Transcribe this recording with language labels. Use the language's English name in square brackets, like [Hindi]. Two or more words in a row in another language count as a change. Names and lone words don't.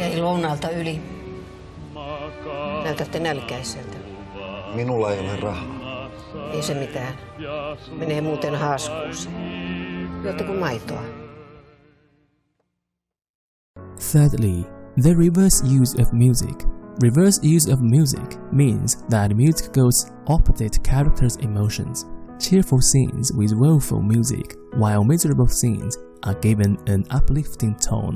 [Finnish] Ja Ilonalta yli. Näytätte nälkäiseltä. Minulla ei ole rahaa. Ei se mitään. Menee muuten haaskuuseen. Juotteko maitoa? [English] Thirdly, the reverse use of music. Reverse use of music means that music goes opposite characters' emotions. Cheerful scenes with woeful music, while miserable scenes are given an uplifting tone.